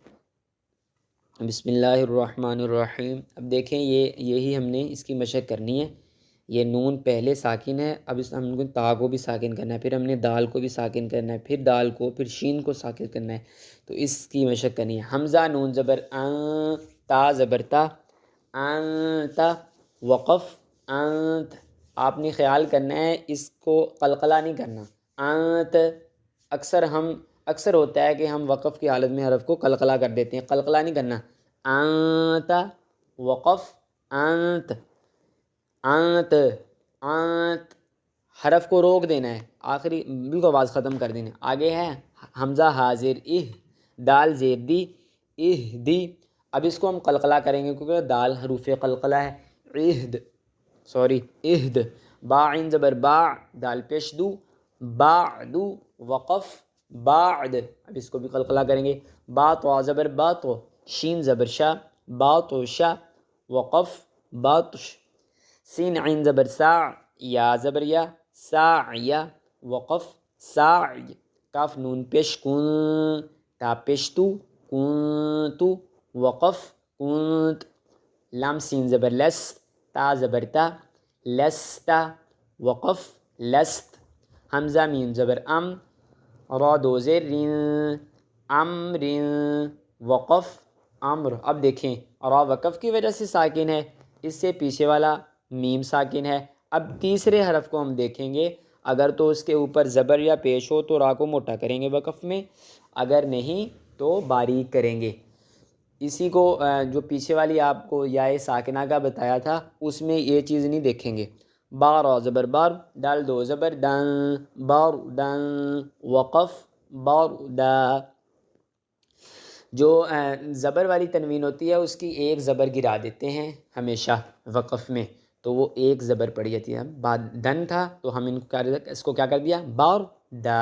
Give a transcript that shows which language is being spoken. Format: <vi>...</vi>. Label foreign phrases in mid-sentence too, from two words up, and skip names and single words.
<ar>بسم اللہ الرحمن الرحیم۔</ar> <ur>اب دیکھیں یہی ہم نے اس کی مشق کرنی ہے۔ یہ نون پہلے ساکن ہے، اب ہم کو تا کو بھی ساکن کرنا ہے، پھر ہم نے دال کو بھی ساکن کرنا ہے، پھر دال کو، پھر شین کو ساکن کرنا ہے، تو اس کی مشق کرنی ہے۔ حمزہ نون زبر تا زبر تا، انت وقف انت۔ آپ نے خیال کرنا ہے اس کو قلقلہ نہیں کرنا، انت۔ اکثر ہوتا ہے کہ ہم وقف کی حالت میں حرف کو قلقلہ کر دیتے ہیں، قلقلہ نہیں کرنا۔ انت وقف انت، انت انت، حرف کو روک دینا ہے، آخری بالکل آواز ختم کر دینا ہے۔ آگے ہے حمزہ حاضر دال زیر دی دی۔ اب اس کو ہم قلقلہ کریں گے کیونکہ دال حروف قلقلہ ہے۔ اہد با عین زبر با، دال پیش دو، بعد وقف بعد۔ اب اس کو بھی قلقلہ کریں گے۔ با تو زبر با تو، شین زبر شا، با تو شا، وقف باتش۔ سین عین زبر سا، یا زبر یا، ساعیا، وقف ساعی۔ کاف نون پیش کن، تا پیش تو، کنتو، وقف کنت۔ لام سین زبر لس، تا زبر تا، لستا، وقف لست. حمزہ میم زبر ام، را دو زیر رین، امر، وقف امر. اب دیکھیں را وقف کی وجہ سے ساکن ہے، اس سے پیچھے والا میم ساکن ہے. اب تیسرے حرف کو ہم دیکھیں گے، اگر تو اس کے اوپر زبر یا پیش ہو تو را کو موٹا کریں گے وقف میں، اگر نہیں تو باریک کریں گے. اسی کو جو پیچھے والی آپ کو یا ساکنہ کا بتایا تھا اس میں یہ چیز نہیں دیکھیں گے. با را زبر بار، دال دو زبر دن، بار دن، وقف بار دا. جو زبر والی تنوین ہوتی ہے اس کی ایک زبر گرا دیتے ہیں ہمیشہ وقف میں، تو وہ ایک زبر پڑ جاتی ہے. بعد دن تھا تو ہم اس کو کیا کر دیا بار دا.</ur>